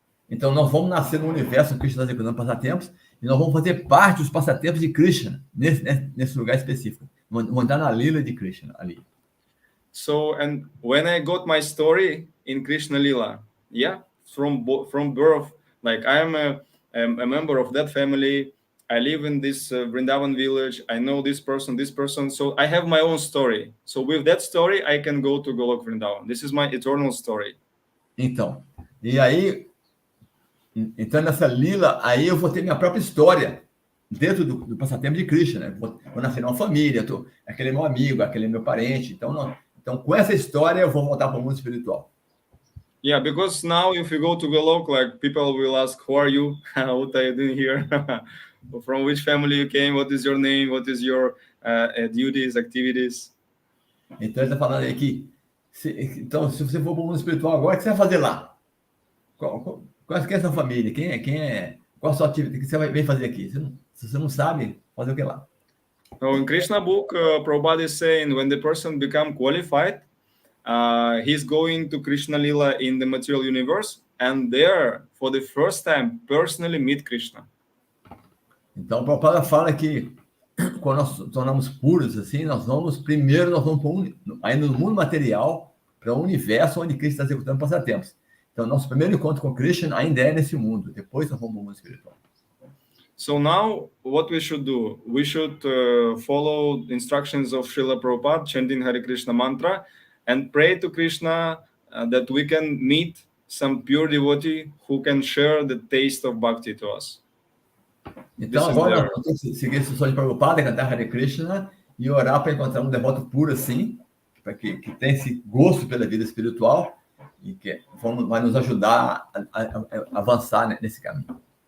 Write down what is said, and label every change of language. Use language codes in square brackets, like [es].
[pt] Então, nós vamos nascer no universo onde Krishna está executando passatempos e nós vamos fazer parte dos passatempos de Krishna nesse lugar específico. Vamos entrar na lila de Krishna ali. [en] So, and when I got my story in Krishna lila, yeah, from birth, like I am a member of that family. I live in this Vrindavan village. I know this person. So I have my own story. So with that story, I can go to Golok Vrindavan. This is my eternal story. [pt] Então, e aí, entrando nessa lila, aí eu vou ter minha própria história dentro do passatempo de Krishna, né? Vou nascer numa família, aquele é meu amigo, aquele é meu parente. Então, com essa história, eu vou voltar para o mundo espiritual. [en] Yeah, because now if you go to Golok, like people will ask, who are you? What are you doing here? From which family you came? What is your name? What is your duties, activities? [pt] Então, ele está falando aí que, então, se você for para o mundo espiritual agora, o que você vai fazer lá? Qual é a sua família? Quem é? Qual a sua atividade? O que você vem fazer aqui? Se você não sabe, fazer o que lá? [en] So in Krishna book, Prabhupada is saying, when the person become qualified, he's going to Krishna Lila in the material universe, and there, for the first time, personally meet Krishna. [pt] Então, o Prabhupada fala que quando nós tornamos puros, assim, nós vamos ainda no mundo material, para um universo onde Krishna está executando passatempos. Então, nosso primeiro encontro com Krishna ainda é nesse mundo. Depois, nós vamos para o mundo espiritual. [en] So now, what we should do? We should follow the instructions of Srila Prabhupada, chanting Hare Krishna mantra, and pray to Krishna that we can meet some pure devotee who can share the taste of bhakti to us. [pt] Então, agora nós temos que seguir a instrução de Prabhupada, cantar Hare Krishna e orar para encontrar um devoto puro assim, para que tem esse gosto pela vida espiritual e que vai nos ajudar a avançar nesse caminho.